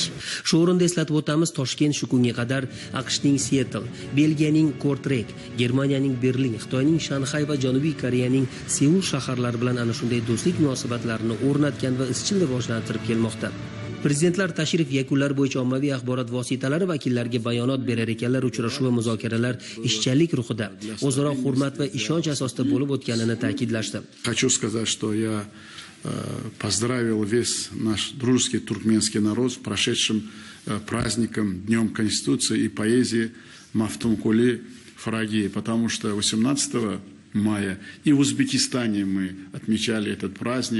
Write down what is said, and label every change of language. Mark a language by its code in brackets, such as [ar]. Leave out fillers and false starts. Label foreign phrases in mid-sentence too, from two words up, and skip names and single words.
[uz] Shu o'rinda eslatib o'tamiz, Toshkent shu kunga qadar AQShning Seattle, Belgiyaning Kortreyk, Germaniyaning Berlin, Xitoyning Shanxay va Janubiy Koreyaning Seul shaharlari bilan ana shunday do'stlik munosabatlarini o'rnatgan va izchil rivojlantirib kelmoqda. Prezidentlar tashrif yakunlari bo'yicha ommaviy axborot vositalari vakillariga bayonot berar ekanlar. Uchrashuv va muzokaralar ishchanlik ruhida, o'zaro hurmat va ishonch asosida bo'lib o'tganini ta'kidlashdi. [ru] Хочу сказать, что я поздравил весь наш дружеский туркменский народ с прошедшим праздником, Днем Конституции и поэзии Мафтумкули Фарагии, потому что 18 мая и в Узбекистане мы отмечали этот праздник.